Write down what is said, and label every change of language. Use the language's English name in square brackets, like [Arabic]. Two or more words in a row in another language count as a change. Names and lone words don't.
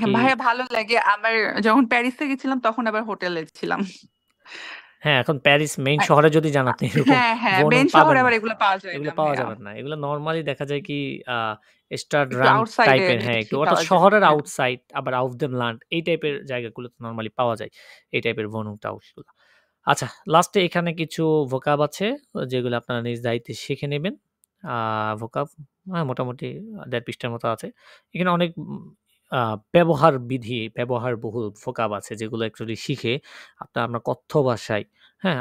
[Bangla] হ্যাঁ, কি ভাইয়া ভালো লাগে। আবার যখন প্যারিসে গেছিলাম তখন আবার হোটেলে ছিলাম। হ্যাঁ, এখন প্যারিস মেইন আ শহরে যদি যান আপনি এরকম হ্যাঁ, Wohnung মেইন শহরে পাবেন আবার না। এগুলো পাওয়া যায় এগুলো না পাওয়া ভাইয়া। যাবে না। এগুলো নরমালি দেখা যায় কি আ একটু Stadtrand আউটসাইড এ টাইপের হ্যাঁ, একটু বেশি অর্থাৎ পাওয়া যায়। শহরের হ্যাঁ। আউটসাইড আবার [German] auf dem Land [Bangla] এই টাইপের জায়গাগুলোতে নরমালি পাওয়া যায়। এই টাইপের [German] Wohnung Tausch [Bangla] গুলা। আচ্ছা, লাস্টে এখানে কিছু ভোকাব আছে যেগুলো আপনারা নিজ দায়িত্বে শিখে নেবেন। আ ভোকাব মোটামুটি ১.৫ পৃষ্ঠার মতো আছে। এখানে অনেক আ ব্যবহার বিধি, ব্যবহারবহুল ভোকাব আছে যেগুলো অ্যাকচুয়ালি শিখে আমরা কথ্য ভাষায়, হ্যাঁ?